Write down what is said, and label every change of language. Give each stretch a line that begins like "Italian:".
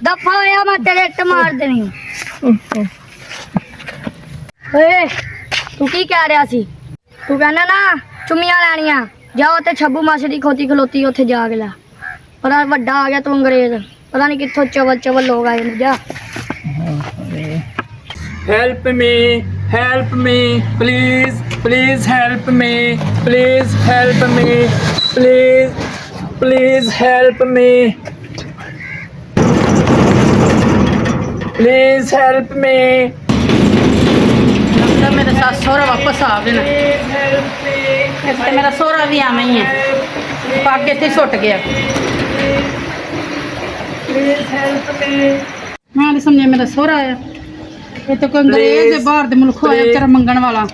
Punjabi: ਦਫਾ ਹੋਇਆ ਮੈਂ ਤੇਰੇ ਇੱਟ ਮਾਰ ਦੇਣੀ ਓਏ ਤੂੰ ਕੀ ਕਹਿ ਰਿਹਾ ਸੀ ਤੂੰ ਕਹਿੰਦਾ ਨਾ ਚੁੰਮੀਆਂ ਲੈਣੀਆਂ ਜਾਓ ਤੇ ਛੱਬੂ ਮਾਸੀ ਦੀ ਖੋਤੀ ਖਲੋਤੀ ਉੱਥੇ ਜਾ ਕੇ ਲੈ ਪਤਾ ਵੱਡਾ ਆ ਗਿਆ ਤੂੰ ਅੰਗਰੇਜ਼ ਪਤਾ ਨਹੀਂ ਕਿੱਥੋਂ ਚਵਲ ਚਵਲ ਲੋਕ ਆਏ ਨੇ ਜਾ
English: Help me! help me, please, please help me, please help me, please, please help me, please help me,
Punjabi: ਲੱਗਦਾ ਮੇਰੇ ਸੱਸ ਸਹੁਰਾ ਵਾਪਸ ਆ ਗਏ ਨੇ
English: please help me.
Punjabi: ਇੱਕ ਤੇ ਮੇਰਾ ਸਹੁਰਾ ਵੀ ਆਵੇਂ ਹੀ ਹੈ ਪੱਗ ਇੱਥੇ ਛੁੱਟ ਗਿਆ
English: Please help me.
Punjabi: ਮੈਂ ਨਹੀਂ ਸਮਝਿਆ ਮੇਰਾ ਸਹੁਰਾ ਆਇਆ ਇਹ ਤਾਂ ਕੋਈ ਅੰਗਰੇਜ਼ ਹੈ, ਬਾਹਰ ਦੇ ਮੁਲਕੋਂ ਆਇਆ ਵਿਚਾਰਾ ਮੰਗਣ ਵਾਲਾ